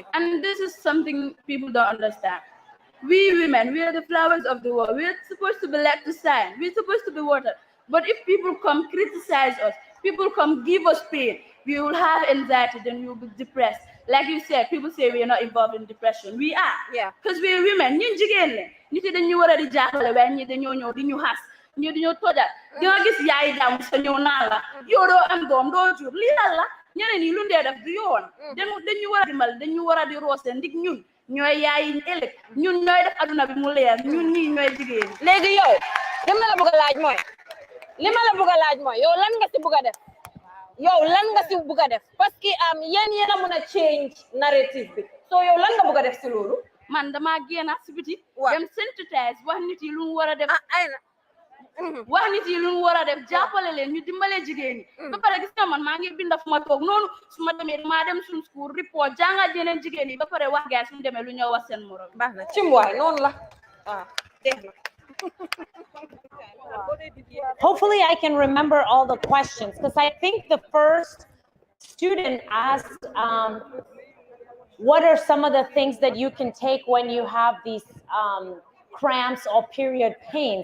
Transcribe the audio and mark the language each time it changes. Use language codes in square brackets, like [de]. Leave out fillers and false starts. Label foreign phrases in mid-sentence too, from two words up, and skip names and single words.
[en] And this is something people don't understand. We women, we are the flowers of the world. We are supposed to be left to shine. We're supposed to be watered. But if people come criticize us, people come give us pain, we will have anxiety, then we will be depressed. Like you said, people say we are not involved in depression. We are. Yeah. Because we are women. [wo] Ñun jigéen la. Ñu ci dañu war a di jàppale waaye ñi dañoo ñëw di ñu xas. Ñu di ñu tojal. Di nga gis yaay daam sa ñëw naan la. Yow doo am doom doo jur. Lii lan la. Ñeneen ñi lu ndee def du yoon. Dañu war a dimbal, dañu war a di roose ndig ñun. Ñooy yaay ëllëg. Ñun ñooy def aduna bi mu leer. Ñun ñii ñooy jigéen. Léegi yow, li ma la bëgg a laaj mooy. Li ma la bëgg a laaj mooy yow lan nga si bëgg a def. Yow lan nga si bëgg a def parce que yéen a mën a [en] change narrative [wo] bi so yow lan nga bëgg a def si loolu. man dama génn si biti dem sensitize wax nit yi lu mu war a def wax nit yi lu mu war a def jàppale leen ñu dimbale jigéen ñi ba pare gis nga man maa ngi binda fu ma toog noonu su ma demee maa dem suñ [en] school report [wo] jàngal yeneen jigéen yi ba pare wax gaay suñu demee lu ñoo wax seen morom baax na cim waay noonu la dégg na [en] Hopefully I can remember all the questions, because I think the first student asked, what are some of the things that you can take when you have these cramps or period pains?